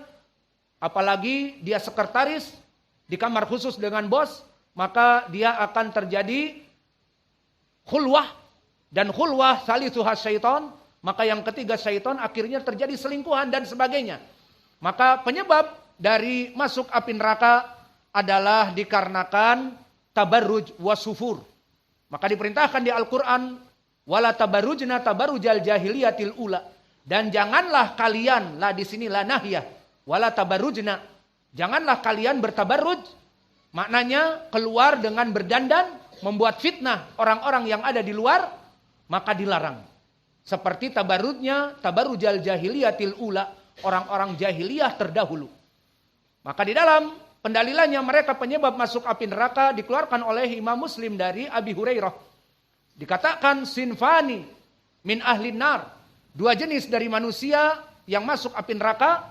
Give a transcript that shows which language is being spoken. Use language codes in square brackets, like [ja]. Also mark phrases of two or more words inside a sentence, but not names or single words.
[id] Apalagi dia sekretaris di kamar khusus dengan bos, maka dia akan terjadi khulwah, dan [ar] خلوة ثالثها شيطان, [id] maka yang ketiga syaitan, akhirnya terjadi selingkuhan dan sebagainya. Maka penyebab dari masuk api neraka adalah dikarenakan [ar] تبرج وسفور. [id] Maka diperintahkan di Al-Quran, [ar] ولا تبرجن تبرج الجاهلية الأولى, [id] dan janganlah kalian, lah di sini [ar] لا ناهية، ولا تبرجن, [id] janganlah kalian bertabarruj. Maknanya keluar dengan berdandan, membuat fitnah orang-orang yang ada di luar, maka dilarang. Seperti tabarrujnya [ar] تبرج الجاهلية الأولى, [id] orang-orang jahiliyah terdahulu. Maka di dalam pendalilannya mereka penyebab masuk api neraka dikeluarkan oleh Imam Muslim dari Abi Hurairah. Dikatakan [ar] صنفان من أهل النار, [id] dua jenis dari manusia yang masuk api neraka.